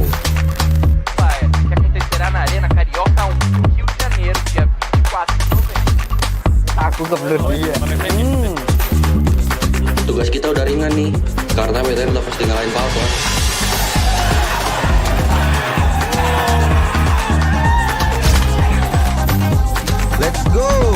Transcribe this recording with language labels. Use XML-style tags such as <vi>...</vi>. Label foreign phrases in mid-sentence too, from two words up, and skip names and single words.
<pt>Que acontecerá na Arena Carioca, Rio de Janeiro, dia 24 de novembro.</pt> <id>Aku kebelet. Tugas kita udah ringan nih, karena BTR udah pasti ngalahin Papa.</id> <en>Let's go.</en>